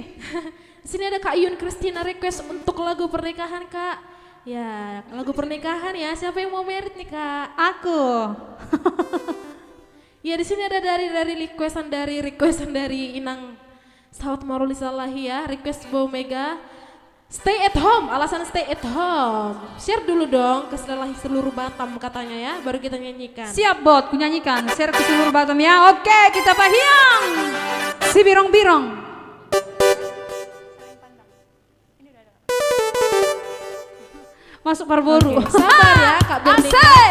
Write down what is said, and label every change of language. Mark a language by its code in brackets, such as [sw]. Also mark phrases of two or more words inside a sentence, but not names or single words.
[id] Sini ada Kak Yun Christina request untuk lagu pernikahan Kak. Ya lagu pernikahan ya. Siapa yang mau merit nih Kak? Aku. Ya di sini ada dari requestan dari Inang Saud Marulisalahi ya, request Bo Mega. [en] Stay at home, alasan stay at home. [id] Share dulu dong ke seluruh Batam katanya ya, baru kita nyanyikan. Siap bot, ku nyanyikan. Share ke seluruh Batam ya. Oke, kita pahiang. Si birong-birong. Masuk Parboru. Oke, sabar ya Kak Bernika. Asik.